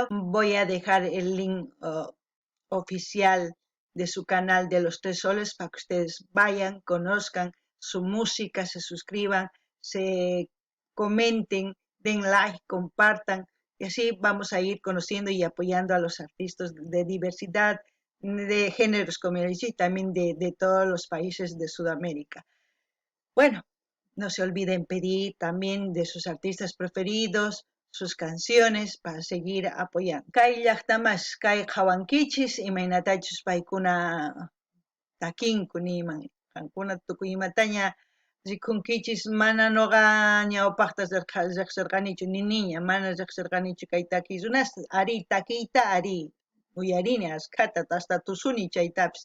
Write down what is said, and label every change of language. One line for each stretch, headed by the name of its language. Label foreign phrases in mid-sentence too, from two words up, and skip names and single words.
Spanish: Voy a dejar el link oficial de su canal de Los Tres Soles para que ustedes vayan, conozcan su música, se suscriban, se comenten, den like, compartan y así vamos a ir conociendo y apoyando a los artistas de diversidad de géneros, como y también de todos los países de Sudamérica. Bueno, no se olviden pedir también de sus artistas preferidos, sus canciones para seguir apoyando.
Quechua: Kay llaqtamas kay qhawankichis imaynatachus paykuna takinku niman. Qankuna tukuy imataña rikunkichis mana noqa ñawpaqta riqsirqanichu ni niña mana riqsirqanichu kay takiy runasta ari takiyta ari uyarini askhata hasta tusuni chaytapis.